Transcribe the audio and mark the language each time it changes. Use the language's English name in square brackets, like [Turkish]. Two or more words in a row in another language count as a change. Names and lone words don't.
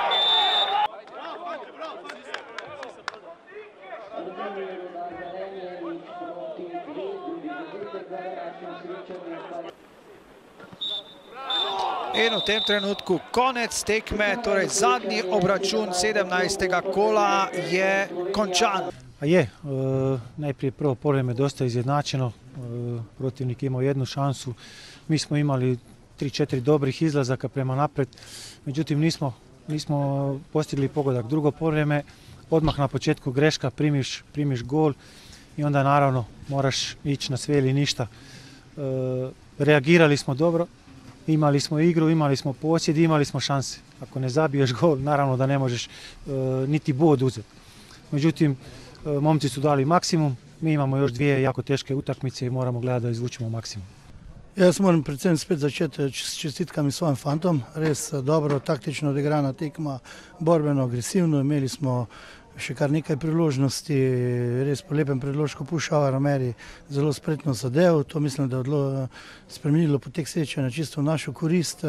[Slovenian] In v tem trenutku konec tekme, torej zadnji obračun 17. kola je končan. [Croatian] Najprije prvo povreme dosta izjednačeno, protivnik imao jednu šansu, mi smo imali 3-4 dobrih izlazaka prema napred, međutim nismo postigli pogodak. Drugo povreme, odmah na početku greška, primiš gol i onda naravno moraš ići na sve ili ništa. Reagirali smo dobro, imali smo igru, imali smo posjed, imali smo šanse. Ako ne zabiješ gol, naravno da ne možeš niti bod uzeti. Međutim, momci su dali maksimum, mi imamo još 2 jako teške utakmice i moramo gledati da izvučemo maksimum. [Slovenian] Jaz moram predvsem spet začeti s čestitkami svojim fantom. Res dobro, taktično odigrana tekma, borbeno, agresivno. Imeli smo še kar nekaj priložnosti, res po lepem predložku Pušauer Meri zelo spretno zadev. To mislim, da je spremenilo potek srečanja čisto v našo korist.